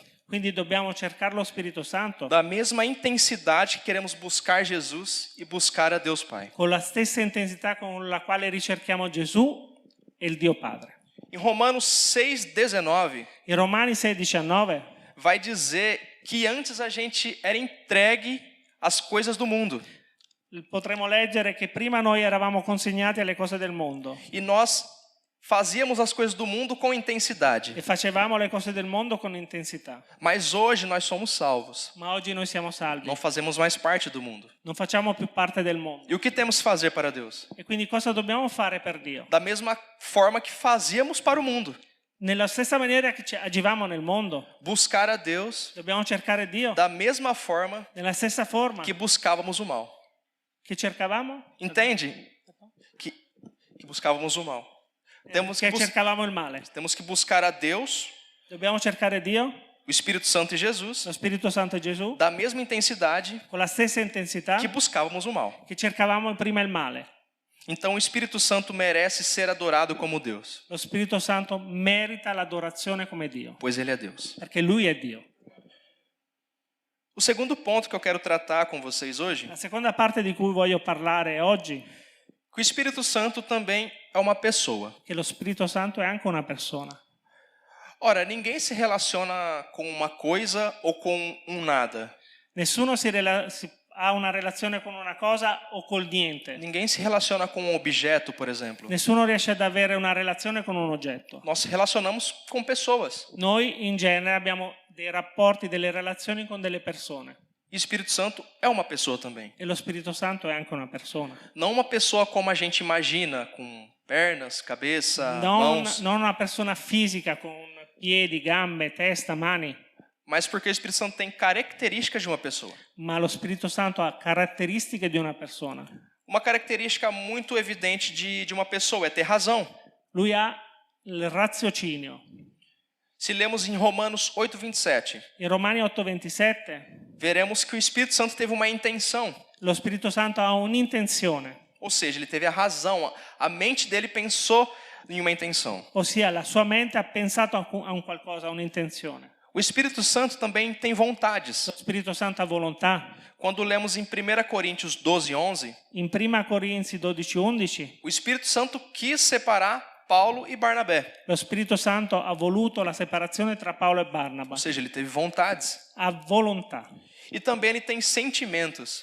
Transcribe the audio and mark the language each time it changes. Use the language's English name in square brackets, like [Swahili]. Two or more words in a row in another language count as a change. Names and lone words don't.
[Italian] Quindi dobbiamo cercare lo Spirito Santo [Portuguese] da mesma intensidade que queremos buscar Jesus e buscar a Deus Pai. [Italian] con la stessa intensità con la quale ricerchiamo Gesù e il Dio Padre. [Portuguese] Em Romanos 6:19 [Italian] In Romani 6,19 [Portuguese] vai dizer que antes a gente era entregue às coisas do mundo [Italian] potremo leggere che prima noi eravamo consegnati alle cose del mondo [Portuguese] e nós fazíamos as coisas do mundo com intensidade. [Italian] e facevamo le cose del mondo con intensità. [Portuguese] Mas hoje nós somos salvos. [Italian] Ma oggi noi siamo salvi, [Portuguese] Não fazemos mais parte do mundo. [Italian] non facciamo più parte del mondo. [Portuguese] E o que temos que fazer para Deus? [Italian] E quindi cosa dobbiamo fare per Dio? [Portuguese] Da mesma forma que fazíamos para o mundo. [Italian] Nella stessa maniera che agivamo nel mondo, [Portuguese] Buscar a Deus [Italian] dobbiamo cercare Dio [Portuguese] da mesma forma [Italian] nella stessa forma [Portuguese] que buscávamos o mal. [Italian] che cercavamo, [Portuguese] Entende? Que buscávamos o mal. [Italian] che cercavamo il male. [Portuguese] Temos que buscar a Deus, [Italian] Dobbiamo cercare Dio, [Portuguese] o Espírito Santo e Jesus, [Italian] lo Spirito Santo e Gesù, [Portuguese] da mesma intensidade [Italian] con la stessa intensità [Portuguese] que buscávamos o mal. [Italian] che cercavamo prima il male. [Portuguese] Então o Espírito Santo merece ser adorado como Deus, [Italian] Lo Spirito Santo merita l'adorazione come Dio, [Portuguese] pois Ele é Deus. [Italian] perché Lui è Dio. [Portuguese] O segundo ponto que eu quero tratar com vocês hoje, [Italian] La seconda parte di cui voglio parlare oggi, [Portuguese] que o Espírito Santo também é uma pessoa. [Italian] che lo Spirito Santo è anche una persona. [Portuguese] Ora, ninguém se relaciona com uma coisa ou com um nada. [Italian] Nessuno ha una relazione con una cosa o col niente. [Portuguese] Ninguém se relaciona com um objeto, por exemplo. [Italian] Nessuno riesce ad avere una relazione con un oggetto. [Portuguese] Nós se relacionamos com pessoas. [Italian] Noi in genere abbiamo dei rapporti, delle relazioni con delle persone. [Portuguese] E o Espírito Santo é uma pessoa também. [Italian] E lo Spirito Santo è anche una persona. [Portuguese] Não uma pessoa como a gente imagina, com pernas, cabeça, [Italian] Non, [Portuguese] mãos, [Italian] non una persona fisica con piedi, gambe, testa, mani, [Portuguese] mas porque o Espírito Santo tem características de uma pessoa. [Italian] ma lo Spirito Santo ha caratteristiche di una persona. [Portuguese] Uma característica muito evidente de uma pessoa é ter razão. [Italian] Lui ha il raziocinio. [Portuguese] Se lemos em Romanos 8:27, [Italian] In Romani 8:27 [Portuguese] veremos que o Espírito Santo teve uma intenção, [Italian] lo Spirito Santo ha un'intenzione, [Portuguese] ou seja, ele teve a razão, a mente dele pensou em uma intenção. [Italian] ossia la sua mente ha pensato a un qualcosa, a un'intenzione. [Portuguese] O Espírito Santo também tem vontades. [Italian] Lo Spirito Santo ha volontà. [Portuguese] Quando lemos em 1 Coríntios 12:11, [Italian] In 1 Corinzi 12:11 [Portuguese] o Espírito Santo quis separar Paulo e Barnabé, [Italian] lo Spirito Santo ha voluto la separazione tra Paolo e Barnaba. [Portuguese] ou seja, ele teve vontades. [Italian] Ha volontà [Portuguese] E também ele tem sentimentos.